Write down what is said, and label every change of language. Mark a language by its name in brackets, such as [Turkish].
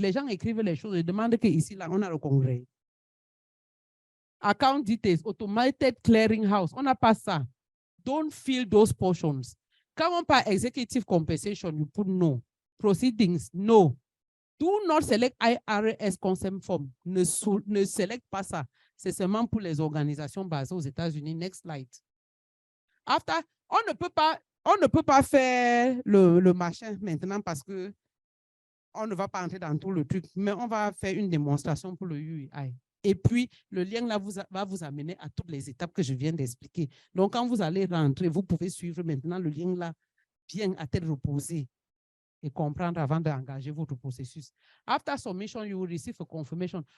[French] Les gens écrivent les choses et demandent qu'ici, là, on a le congrès. Account Details, Automated Clearinghouse. On n'a pas ça. [English] Don't fill those portions. [French] Quand on parle [English] executive compensation, you put no. Proceedings, no. Do not select IRS consent form. [French] Ne select pas ça. C'est seulement pour les organisations basées aux États-Unis. [English] Next slide. After, [French] on ne peut pas faire le machin maintenant parce que on ne va pas entrer dans tout le truc, mais on va faire une démonstration pour le UEI. Et puis, le lien là va vous amener à toutes les étapes que je viens d'expliquer. Donc, quand vous allez rentrer, vous pouvez suivre maintenant le lien là bien à tête reposée et comprendre avant d'engager votre processus. [English] After submission, you will receive a confirmation.